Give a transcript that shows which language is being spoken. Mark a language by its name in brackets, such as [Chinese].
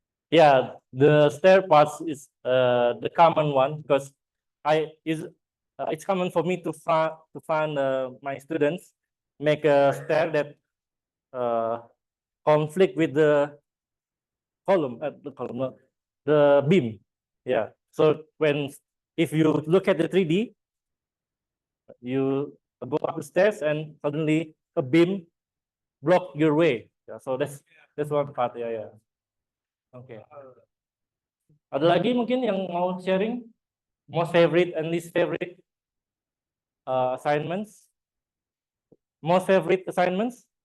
[English] Yeah, the stair parts is the common one because it's common for me to find my students make a stair that conflict with the column, the beam. Yeah. So if you look at the 3D, you go up the stairs and suddenly a beam block your way. Yeah, so that's one part. Yeah. Oke. [Indonesian] Ada lagi mungkin yang mau sharing? [English] Most favorite and least favorite assignments? Most favorite assignments?